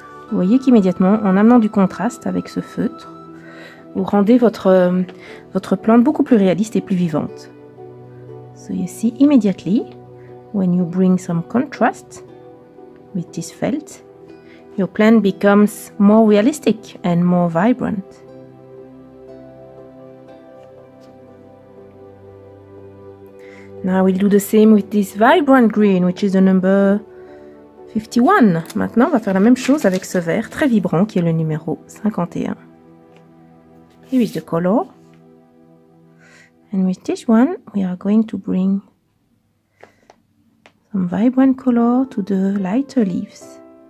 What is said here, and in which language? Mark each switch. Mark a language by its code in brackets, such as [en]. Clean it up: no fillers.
[fr] Vous voyez qu'immédiatement, en amenant du contraste avec ce feutre, vous rendez votre plante beaucoup plus réaliste et plus vivante. [en] So you see immediately, when you bring some contrast with this felt, your plant becomes more realistic and more vibrant. Now we'll do the same with this vibrant green, which is the number 51. [fr] Maintenant, on va faire la même chose avec ce vert très vibrant qui est le numéro 51. [en] Here is the color. And with this one, we are going to bring some vibrant color to the lighter leaves.